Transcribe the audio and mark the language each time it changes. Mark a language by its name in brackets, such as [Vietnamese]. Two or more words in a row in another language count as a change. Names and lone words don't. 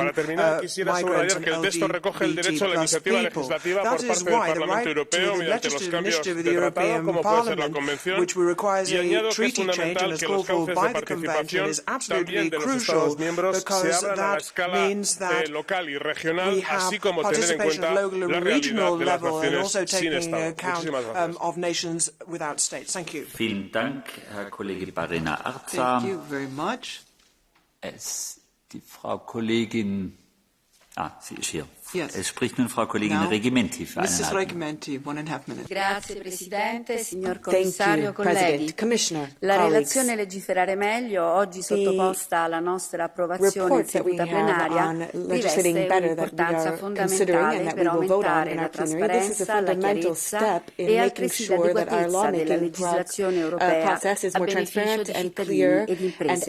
[Spanish] Para terminar, quisiera subrayar que el texto recoge el derecho a la iniciativa legislativa por parte del Parlamento Europeo mediante los cambios de tratado, como puede ser la Convención, y añado que es fundamental que los cauces de participación también de los Estados miembros se abran a la escala local y regional, así como tener en cuenta la realidad de las naciones sin Estado. Muchísimas gracias. [German] Vielen Dank, Herr Kollege Barena Arza. Die Frau Kollegin, sie ist hier. Es spricht nun Frau Kollegin Regimenti für [English] Mrs. Regimenti, 1.5 minutes. [Italian] Grazie Presidente, signor Commissario, colleghi. La relazione Legiferare meglio, oggi sottoposta alla nostra approvazione in seduta plenaria, riveste un'importanza fondamentale per aumentare la trasparenza, la chiarezza e altresì l'adeguatezza della legislazione europea a beneficio di cittadini ed imprese.